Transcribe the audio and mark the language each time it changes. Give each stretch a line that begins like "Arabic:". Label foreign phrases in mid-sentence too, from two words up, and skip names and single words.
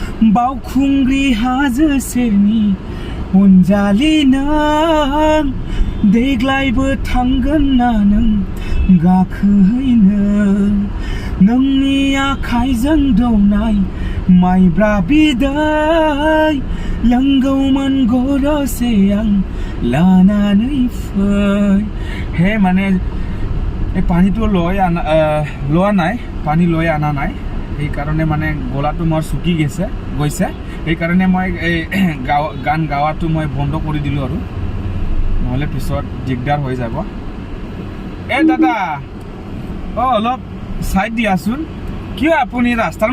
Bodo: बाउखुंग्री हाजो सेरनि अनजालि नों देग्लायबो थांगोन ना नों गाखोहैनो नोंनि आखाइजों दौनाय माइब्रा बिदै लोंगौमोन गरसे आं लानानै फै हे माने
Assamese: এই পানীটো লোৱা নাই পানী লৈ অনা নাই সেইকাৰণে মানে গলাটো মোৰ শুকি গৈছে সেইকাৰণে মই এই গান গাৱাটো মই বন্ধ কৰি দিলোঁ আৰু নহ'লে পিছত দিগদাৰ হৈ যাব এই দাদা অলপ চাইড দিয়াচোন কিয় আপুনি ৰাস্তাৰ